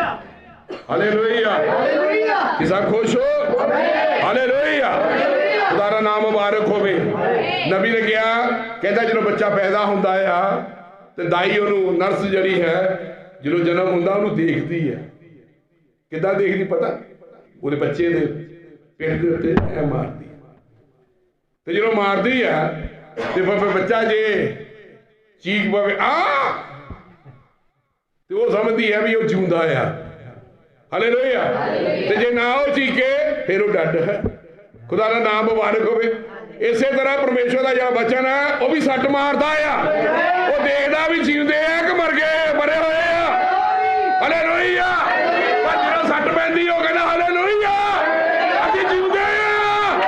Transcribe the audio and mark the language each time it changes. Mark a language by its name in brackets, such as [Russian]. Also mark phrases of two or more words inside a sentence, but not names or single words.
[Punjabi] ਹਾਲੇਲੂਇਆ। ਕਿਸਾ ਖੁਸ਼ ਹੋ? ਹਾਲੇਲੂਇਆ। ਖੁਦਾ ਦਾ ਨਾਮ ਮੁਬਾਰਕ ਹੋਵੇ। [Hindi] नबी ने कहा, कहता [Punjabi] ਜੋ ਬੱਚਾ ਪੈਦਾ ਹੁੰਦਾ ਆ ਤੇ ਦਾਈ ਉਹਨੂੰ ਨਰਸ ਜਿਹੜੀ ਹੈ ਜੋ ਜਨਮ ਹੁੰਦਾ ਉਹਨੂੰ ਦੇਖਦੀ ਹੈ। ਕਿੱਦਾਂ ਦੇਖਦੀ ਪਤਾ? ਉਹਦੇ ਬੱਚੇ ਦੇ ਪਿੱਠ ਦੇ ਉੱਤੇ ਐ ਮਾਰਦੀ ਤੇ ਜਦੋਂ ਮਾਰਦੀ ਆ ਤੇ ਫਿਰ ਬੱਚਾ ਜੇ ਚੀਕ ਪਵੇ ਆ ਤੇ ਉਹ ਸਮਝਦੀ ਹੈ ਵੀ ਉਹ ਜਿਉਂਦਾ ਆ। ਹਾਲੇਲੂਇਆ। ਤੇ ਜੇ ਨਾ ਉਹ ਚੀਕੇ ਫਿਰ ਉਹ ਡੱਡ ਹੈ। [Hindi] खुदा का नाम मुबारक होवे। इस तरह परमेश्वर का जो वचन है वह भी सट मारता है, वो देखता भी जींदे है कि मर गए, मरे हुए हैं। हालेलुया। [Punjabi] ਪਰ ਜੋ ਸੱਟ ਪੈਂਦੀ ਹੋ ਕਹਿਣਾ ਹਾਲੇਲੂਇਆ ਅਸੀਂ ਜੀਂਦੇ ਹੈਂ।